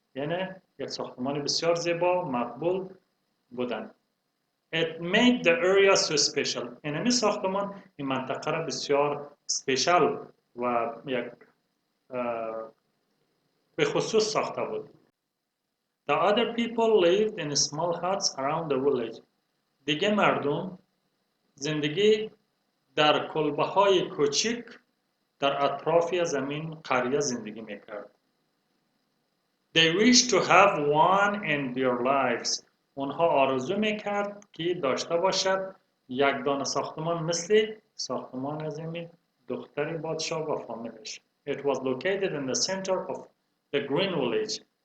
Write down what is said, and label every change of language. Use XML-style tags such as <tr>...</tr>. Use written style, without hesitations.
<fa>یعنی یک ساختمان بسیار زیبا مقبول بودند.</fa> <en>It made the area so special.</en> <fa>این ساختمان این منطقه را بسیار سپیشل و یک به خصوص ساخته بود.</fa> <en>The other people lived in small huts around the village.</en> <fa>دیگه مردم زندگی در کلبه‌های کوچک در اطراف زمین قریه زندگی میکرد.</fa> <en>They wished to have one in their lives.</en> <fa>اونها آرزو میکرد که داشته باشد یک دانه ساختمان مثل ساختمان از این دختر پادشاه و فامیلش.</fa> <en>It was located in the center of the green village.</en>